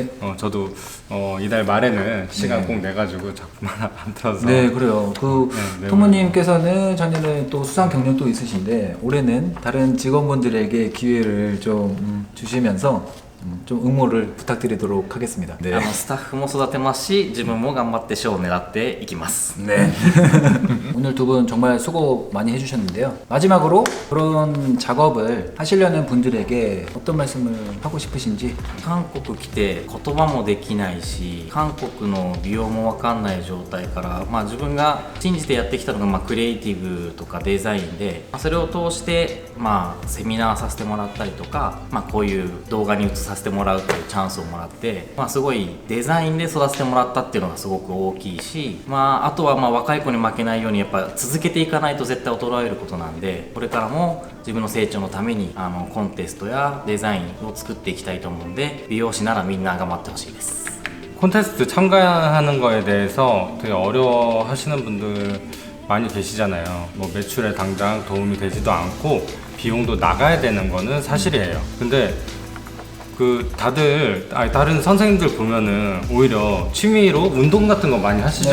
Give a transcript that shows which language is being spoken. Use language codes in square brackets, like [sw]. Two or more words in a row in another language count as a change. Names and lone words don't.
[ko] 저도 이달 말에는 시간 꼭 내가지고 작품 하나 만들어서. 네, 그래요. 그 네, 토모님께서는 작년에 또 수상 경력도 있으신데 올해는 다른 직원분들에게 기회를 좀 주시면서 좀 응모를 부탁드리도록 하겠습니다. 네. [ja] スタッフも育てますし、自分も頑張って賞を狙っていきます。 [ko] 네. 오늘 두 분 정말 수고 많이 해주셨는데요. 마지막으로 그런 작업을 하시려는 분들에게 어떤 말씀을 하고 싶으신지. [ja] 韓国来て言葉もできないし、韓国の美容も分かんない状態から、自分が信じてやってきたのが、クリエイティブとかデザインで、それを通して、セミナーさせてもらったりとか、こういう動画に映させてもらうというチャンスをもらって、すごいデザインで育ててもらったっていうのがすごく大きいし、あとは若い子に負けないようにやっぱ続けていかないと絶対衰えることなんで、これからも自分の成長のためにコンテストやデザインを作っていきたいと思うんで、美容師ならみんな頑張ってほしいです。 [ko] 콘테스트 참가하는 거에 대해서 되게 어려워하시는 분들 많이 계시잖아요. 뭐 매출에 당장 도움이 되지도 않고 비용도 나가야 되는 거는 사실이에요. 근데 다른 선생님들 보면은 오히려 취미로 운동 같은 거 많이 하시지